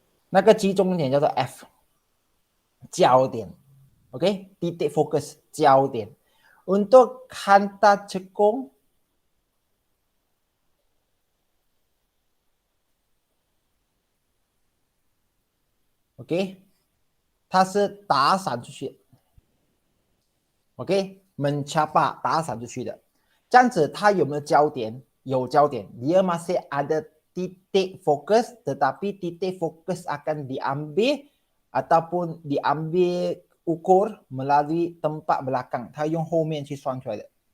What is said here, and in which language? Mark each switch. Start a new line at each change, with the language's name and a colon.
Chinese: Nah, 集中点叫做 F， 焦点。
Malay: Okey, titik fokus 焦点。 Untuk kanta cekung, okey,
Chinese: 它是打散出去。 OK， mencapai 打散出去的，这样子它有没有焦点？有焦点，
Malay: dia masih ada titik fokus, tetapi titik fokus akan diambil ataupun diambil ukur melalui tempat belakang，
Chinese: 它用后面去算出来的。